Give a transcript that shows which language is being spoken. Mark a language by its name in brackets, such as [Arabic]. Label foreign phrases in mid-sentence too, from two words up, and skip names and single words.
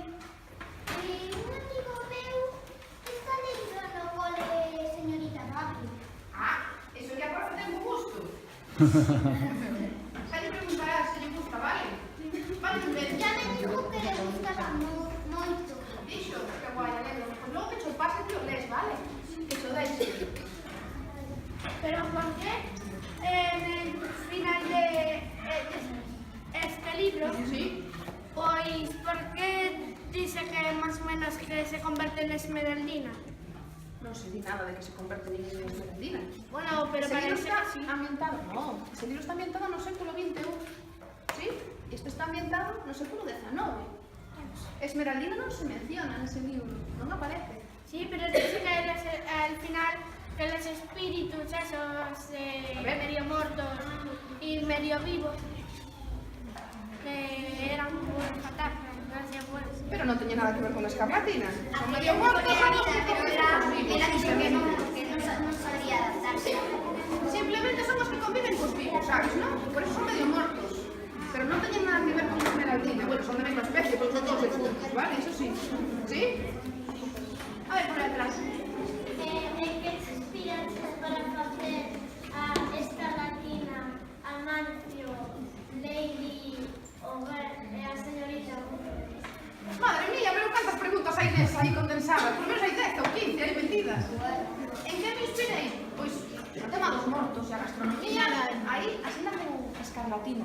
[Galician] E un amigo meu está lendo no cole señorita Babel. Ah, eso que a profe ten un gusto. Xa lle preguntarás se lle gusta, vale? Vale, ben. [Spanish] Ya me dijo que le gustaba moito. [Galician] Dixo, que guai, alegro. Pois logo que cho pase que o lees, vale? Que cho deixe. [Spanish] Pero ¿por qué en el final de este libro, Sí? pues, por qué dice que más o menos que se convierte en Esmeraldina? [Galician] Non se di nada de que se converte en Esmeraldina. [Spanish] Bueno, pero [Galician] Ese libro [Spanish] parece [Galician] está [Spanish] que sí. [Galician] ambientado, no, ese libro está ambientado no século XXI, ¿sí? Este está ambientado no século XIX. Esmeraldina non se menciona nese libro, non aparece. [Spanish] Sí, pero dice que al final que los espíritus esos medio muertos y medio vivos, que eran como fantasmas, no sé, pues. [Galician] Pero non teña nada que ver con a Escarlatina. [Spanish] Son medio muertos, Pero son era vivos, dicho que simplemente. [Galician] non sabía adaptarse. Simplemente son os que conviven cos vivos, sabes, non? Por eso son [Spanish] medio muertos. [Galician] Pero non teñen nada que ver con a Esmeraldina. Bueno, son da mesma especie, porque son todos defuntos, vale? Eso sí. ¿Sí? A ver, por atrás. [Spanish] ¿En qué se inspiras para hacer a Escarlatina, Amancio, Lady o a señorita? [Galician] Madre mía, pero cantas preguntas hai nesa aí condensadas. Por menos hai 10 ou 15 aí metidas. En que me inspirei? Pois o tema dos mortos e a gastronomía, aí así como a Escarlatina.